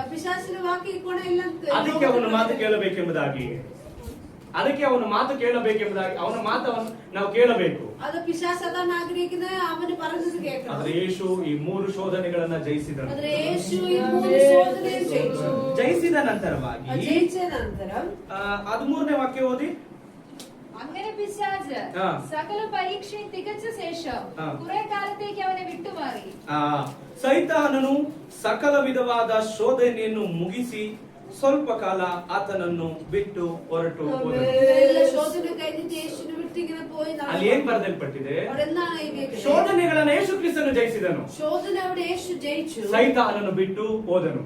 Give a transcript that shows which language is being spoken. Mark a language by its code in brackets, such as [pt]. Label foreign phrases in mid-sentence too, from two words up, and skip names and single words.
[kn] ಅದಕ್ಕೆ ಅವನ ಮಾತು ಕೇಳಬೇಕೆಂಬುದಾಗಿ ಅವನ ಮಾತವನ್ನು ನಾವು ಕೇಳಬೇಕು. ಆದ್ರೆ ಯೇಸು ಈ 3 ಶೋಧನೆಗಳನ್ನ ಜಯಿಸಿದನು. ಜಯಿಸಿದ ನಂತರವಾಗಿ ಅದು 3ನೇ ವಾಕ್ಯ ಓದಿ. [ml] അങ്ങനെ പിശാച് സകല പരീക്ഷയും തികച്ച ശേഷം കുറെ കാലത്തേക്ക് അവനെ വിട്ടുമാറി. [kn] ಸೈತಾನನು ಸಕಲ ವಿಧವಾದ ಶೋಧನೆಯನ್ನು ಮುಗಿಸಿ ಸ್ವಲ್ಪ ಕಾಲ ಆತನನ್ನು ಬಿಟ್ಟು ಹೊರಟು ಹೋದನು. ಅಲ್ಲಿ ಏನ್ ಬರೆದಲ್ಪಟ್ಟಿದೆ? ಶೋಧನೆಗಳನ್ನು ಯೇಸು ಕ್ರಿಸ್ತನು ಜಯಿಸಿದನು. ಸೈತಾನನು ಬಿಟ್ಟು ಹೋದನು.